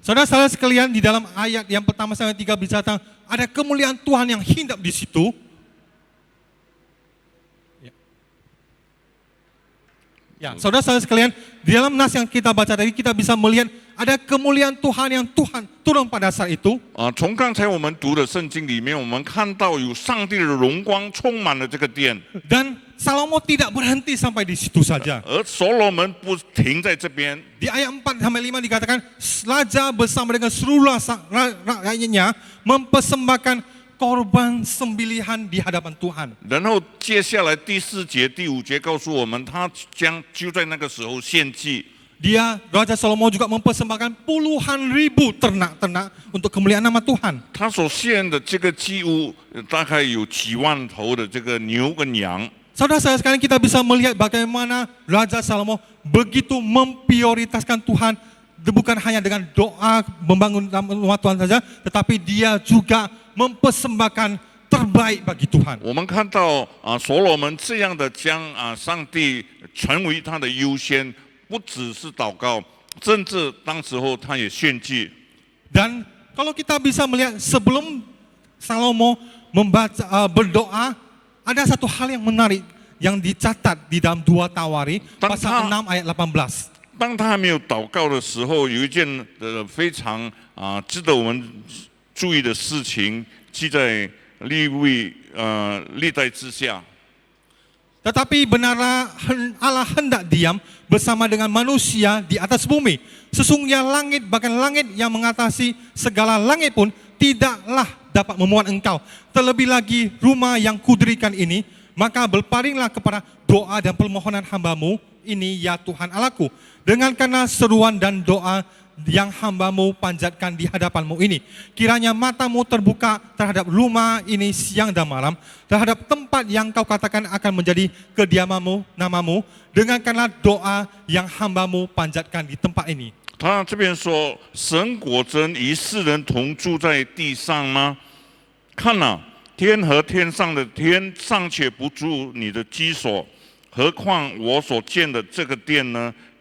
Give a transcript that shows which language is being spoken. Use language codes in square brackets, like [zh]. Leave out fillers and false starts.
[id] Saudara-saudara sekalian, di dalam ayat yang pertama sampai 3 bicara tentang ada kemuliaan Tuhan yang hinggap di situ. Ya, saudara-saudara sekalian, di dalam nas yang kita baca tadi kita bisa melihat ada kemuliaan Tuhan yang Tuhan turun pada saat itu. [zh] 从刚才我们读的圣经里面，我们看到有上帝的荣光充满了这个殿， [id] Dan Salomo tidak berhenti sampai di situ saja. [zh] 而所罗门不停在这边。 [id] Di ayat 4 sampai 5 dikatakan raja bersama dengan seluruh rakyatnya mempersembahkan korban sembelihan di hadapan Tuhan. [zh] 然后接下来第4节、第5节告诉我们，他就在那个时候献祭。 [id] Raja Salomo juga mempersembahkan puluhan ribu ternak-ternak untuk kemuliaan nama Tuhan. [zh] 他所献的这个祭物大概有几万头的这个牛跟羊。 [id] Saudara-saudara sekalian, kita bisa melihat bagaimana Raja Salomo begitu memprioritaskan Tuhan, bukan hanya dengan doa membangun rumah Tuhan saja, tetapi dia juga mempersembahkan terbaik bagi Tuhan. [zh] 我们看到所罗门这样的将上帝成为他的优先，不只是祷告，甚至当时候他也献祭。 [id] Dan kalau kita bisa melihat sebelum Salomo berdoa, ada satu hal yang menarik yang dicatat di dalam 2 Tawari pasal 6 ayat 18. [zh] 当他还没有祷告的时候，有一件非常值得我们注意的事情，记在历代之下。 [id] Tetapi benarlah Allah hendak diam bersama dengan manusia di atas bumi. Sesungguhnya langit, bahkan langit yang mengatasi segala langit pun tidaklah dapat memuat engkau. Terlebih lagi rumah yang kudirikan ini, maka berpalinglah kepada doa dan permohonan hambamu ini ya Tuhan Allahku. Dengarkanlah seruan dan doa yang hambamu panjatkan di hadapanmu ini. Kiranya matamu terbuka terhadap rumah ini siang dan malam, terhadap tempat yang kau katakan akan menjadi kediamanmu, namamu. Dengarkanlah doa yang hambamu panjatkan di tempat ini. [zh] 他这边说：“神果真与世人同住在地上吗？看哪，天和天上的天尚且不住你的居所，何况我所建的这个殿呢？